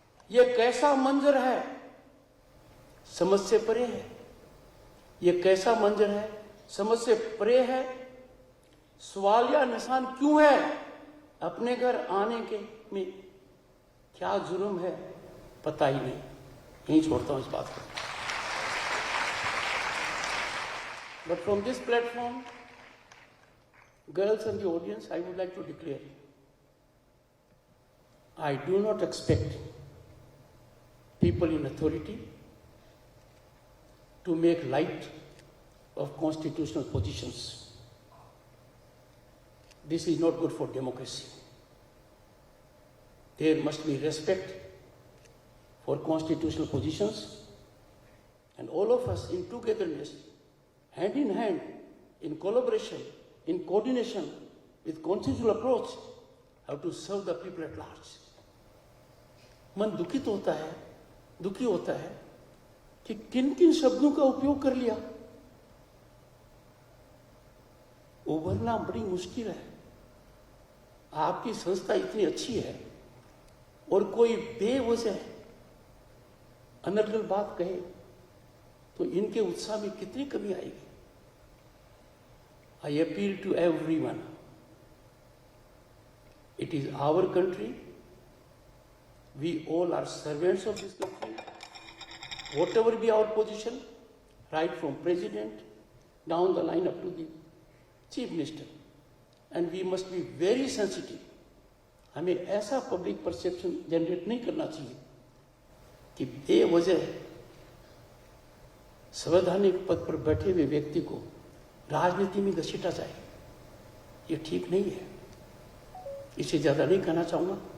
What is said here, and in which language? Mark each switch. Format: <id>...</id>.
<hi>ये कैसा मंजर है समझ से परे है, ये कैसा मंजर है समझ से परे है। सवाल या निशान क्यों है अपने घर आने के में, क्या जुर्म है पता ही नहीं। यहीं छोड़ता हूं इस बात को।</hi> <en>But from this platform, girls and the audience, I would like to declare, I do not expect people in authority to make light of constitutional positions. This is not good for democracy. There must be respect for constitutional positions, and all of us in togetherness, hand in hand, in collaboration, in coordination with consensual approach, have to serve the people at large.</en> <hi>मन दुखित होता है, दुखी होता है कि किन किन शब्दों का उपयोग कर लिया। उभरना बड़ी मुश्किल है। आपकी संस्था इतनी अच्छी है और कोई बेवजह अनर्गल बात कहे तो इनके उत्साह में कितनी कमी आएगी।</hi> <en>I appeal to everyone. It is our country. We all are servants of this country. Whatever be our position, right from president down the line up to the chief minister. And we must be very sensitive.</en> <hi>हमें ऐसा public perception generate नहीं करना चाहिए कि बेवजह संवैधानिक पद पर बैठे हुए व्यक्ति को राजनीति में घसीटा जाए। ये ठीक नहीं है। इससे ज्यादा नहीं कहना चाहूंगा।</hi>